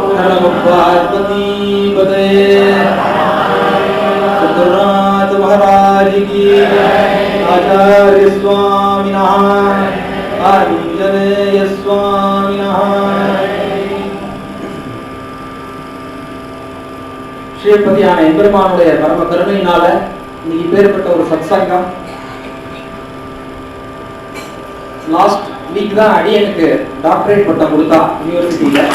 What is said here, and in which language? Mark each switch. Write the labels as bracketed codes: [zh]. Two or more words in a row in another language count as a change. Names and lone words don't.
[sa] पार्वती पते सतनाथ महाराज महाराज की आचार्य स्वामिनः आंजनेय स्वामिनः [ta] ஸ்ரீபதியான எம்பெருமானுடைய பரம கருணையினால இன்னைக்கு பேர்பட்ட ஒரு சத்சங்கம். [en] last week [ta] தான் அடியனுக்கு டாக்டரேட் பட்டம் கொடுத்தா யூனிவர்சிட்டியில.